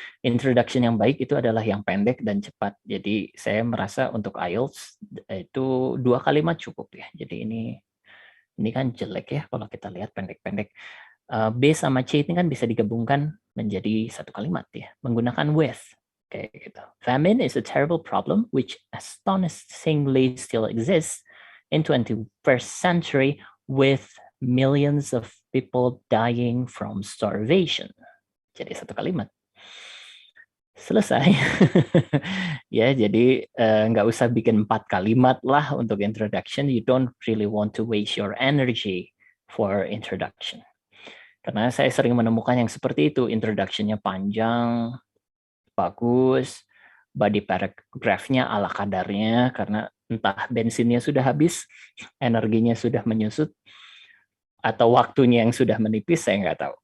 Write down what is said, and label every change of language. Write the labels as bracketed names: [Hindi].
[Indonesian] Introduction yang baik itu adalah yang pendek dan cepat. Jadi saya merasa untuk IELTS itu 2 kalimat cukup ya. Jadi ini kan jelek ya kalau kita lihat pendek-pendek. B sama C ini kan bisa digabungkan menjadi satu kalimat ya, menggunakan with. Kayak gitu. [English] Famine is a terrible problem which astonishingly still exists in 21st century with millions of people dying from starvation. [Indonesian] Jadi satu kalimat. Selesai. Ya, jadi nggak usah bikin 4 kalimat lah untuk introduction. [English] You don't really want to waste your energy for introduction. [Indonesian] Karena saya sering menemukan yang seperti itu, introduction-nya panjang, bagus, body paragraph-nya ala kadarnya, karena entah bensinnya sudah habis, energinya sudah menyusut, atau waktunya yang sudah menipis, saya nggak tahu.